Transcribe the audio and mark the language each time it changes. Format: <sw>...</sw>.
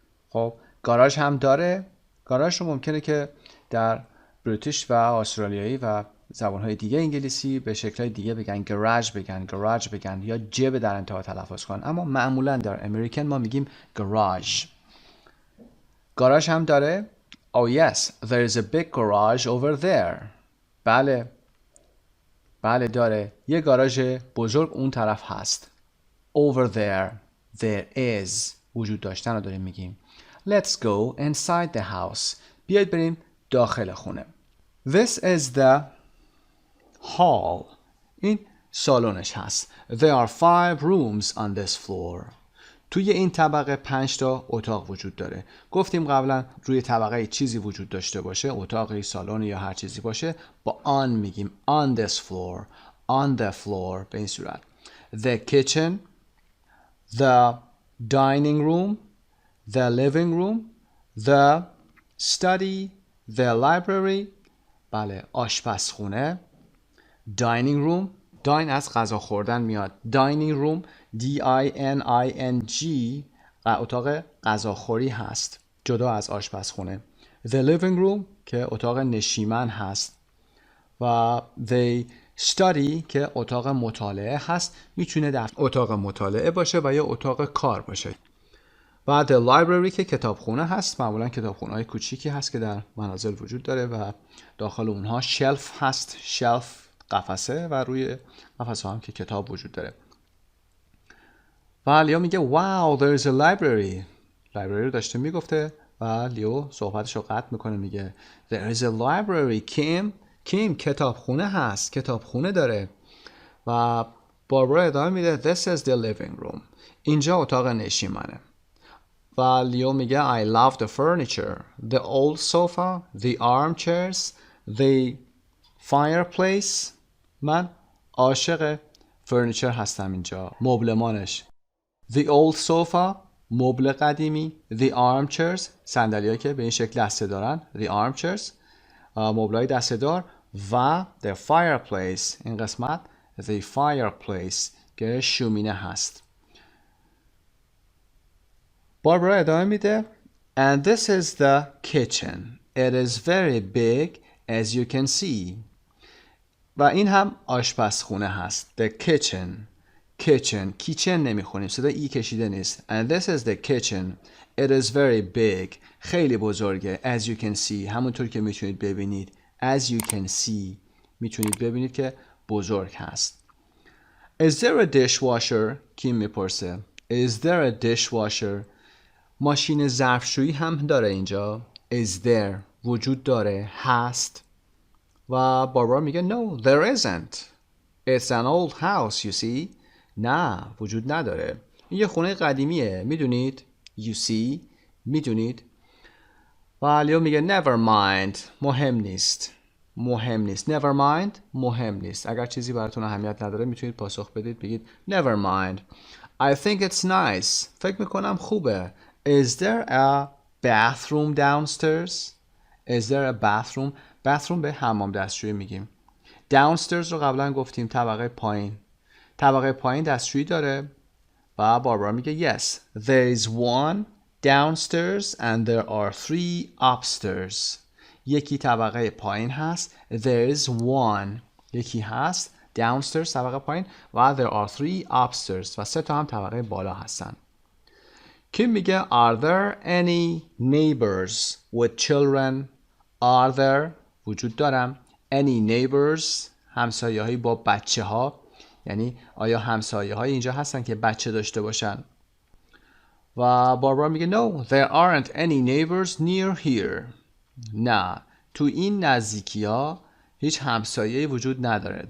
<fa>خب گاراژ هم داره. گاراژ رو ممکنه که در بریتیش و استرالیایی و زبانهای دیگه انگلیسی به شکل‌های دیگه بگن گراژ بگن یا جب در انتها تلفظ کنن، اما معمولا در امریکن ما میگیم گاراژ. گاراژ هم داره.</fa> <en>Oh yes, there is a big garage over there.</en> <fa>بله داره. یه گاراژ بزرگ اون طرف هست.</fa> <en>Over there is</en> <fa>وجود داشتن رو داریم میگیم.</fa> <en>Let's go inside the house.</en> <fa>بیایید بریم داخل خونه.</fa> <en>This is the hall.</en> <fa>این سالنش هست.</fa> <en>There are 5 rooms on this floor.</en> <fa>توی این طبقه 5 تا اتاق وجود داره. گفتیم قبلا روی طبقه چیزی وجود داشته باشه، اتاقی، سالن یا هر چیزی باشه، با on میگیم</fa> <en>on this floor, on the floor</en> <fa>به این صورت.</fa> <en>The kitchen, the dining room, the living room, the study, the library.</en> <fa>بله آشپزخونه. dining room. dine از غذا خوردن میاد. dining room D-I-N-I-N-G اتاق غذاخوری هست جدا از آشپزخونه. The living room که اتاق نشیمن هست و the study که اتاق مطالعه هست. میتونه در اتاق مطالعه باشه و یا اتاق کار باشه. و the library که کتابخونه هست. معمولا کتابخونه‌های کوچیکی هست که در منازل وجود داره و داخل اونها شلف هست. شلف قفسه و روی قفسه هم که کتاب وجود داره. و لیو میگه</fa> <en>wow there is a library.</en> <fa>لایبرری رو داشته میگفته و لیو صحبتش رو قطع میکنه میگه</fa> <en>there is a library</en> <fa>Kim کتابخونه هست. کتابخونه داره. و باربارا ادامه میده</fa> <en>this is the living room.</en> <fa>اینجا اتاق نشیمنه. و لیو میگه</fa> <en>I love the furniture, the old sofa, the armchairs, the fireplace.</en> <fa>من عاشق فرنیچر هستم اینجا. مبلمانش.</fa> <en>The old sofa</en> <fa>مبل قدیمی. The armchairs صندلی‌هایی که به این شکل دسته دارن. The armchairs مبلای دسته دار. و the fireplace این قسمت the fireplace که شومینه هست. باربارا ادامه میده</fa> <en>And this is the kitchen. It is very big as you can see.</en> <fa>و این هم آشپزخونه هست. The kitchen نمیخونیم. صدا ای کشیده نیست.</fa> <en>And this is the kitchen. It is very big.</en> <fa>خیلی بزرگه.</fa> <en>As you can see.</en> <fa>همونطور که میتونید ببینید.</fa> <en>As you can see.</en> <fa>میتونید ببینید که بزرگ هست.</fa> <en>Is there a dishwasher?</en> <fa>کیم میپرسه.</fa> <en>Is there a dishwasher?</en> <fa>ماشین ظرفشویی هم داره اینجا.</fa> <en>Is there</en> <fa>وجود داره هست و باربارا میگه</fa> <en>No there isn't. It's an old house you see.</en> <fa>نه وجود نداره. این یه خونه قدیمیه میدونید.</fa> <en>You see</en> <fa>میدونید. و لیو میگه</fa> <en>Never mind</en> <fa>مهم نیست. Never mind مهم نیست. اگر چیزی براتون اهمیت نداره میتونید پاسخ بدید بگید</fa> <en>Never mind. I think it's nice.</en> <fa>فکر میکنم خوبه.</fa> <en>Is there a bathroom downstairs? Is there a bathroom?</en> <fa>bathroom به حمام دستشویی میگیم. Downstairs رو قبلا گفتیم طبقه پایین. طبقه پایین دستشویی داره و باربارا میگه</fa> <en>Yes, there is one downstairs and there are 3 upstairs.</en> <fa>یکی طبقه پایین هست.</fa> <en>There is one.</en> <fa>یکی هست. Downstairs طبقه پایین و</fa> <en>there are 3 upstairs</en> <fa>و 3 تا هم طبقه بالا هستن. کیم میگه</fa> <en>Are there any neighbors with children?</en> <fa>Are there وجود دارم any neighbors همسایه هایی با بچه ها یعنی آیا همسایه های اینجا هستن که بچه داشته باشن و باربارا میگه</fa> <en>No there aren't any neighbors near here.</en> <fa>نه تو این نزدیکی ها هیچ همسایه‌ای وجود نداره.</fa>